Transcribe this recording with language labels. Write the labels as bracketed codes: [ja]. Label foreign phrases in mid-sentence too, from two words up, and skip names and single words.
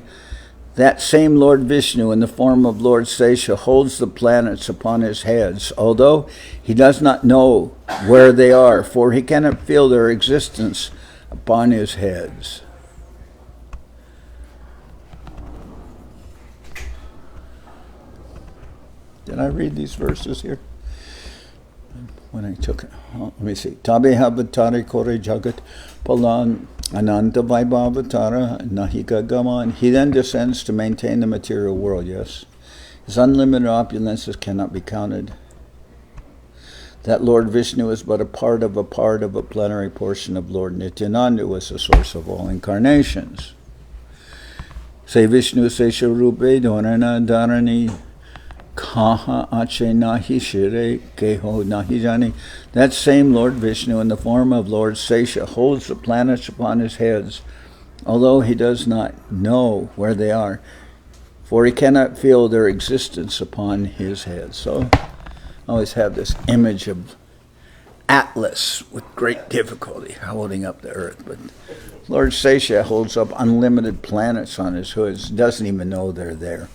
[en] That same Lord Vishnu in the form of Lord Sesha holds the planets upon his heads, although he does not know where they are, for he cannot feel their existence upon his heads. Did I read these verses here? When I took it. Let me see. [bn] তবে অবতরি করে জগৎ পালন অনন্ত বৈভব তাঁর নাহিক গণন. [en] He then descends to maintain the material world, yes. His unlimited opulences cannot be counted. That Lord Vishnu is but a part of a plenary portion of Lord Nityananda, who is the source of all incarnations. [bn] সেই বিষ্ণু শেষ রূপে ধরেন ধরণী কাহাঁ আছে নাহি শিরে কেহ নাহি জানি. [en] That same Lord Vishnu in the form of Lord Sesha holds the planets upon his heads, although he does not know where they are, for he cannot feel their existence upon his head. So I always have this image of Atlas with great difficulty holding up the earth, but Lord Sesha holds up unlimited planets on his hoods, doesn't even know they're there.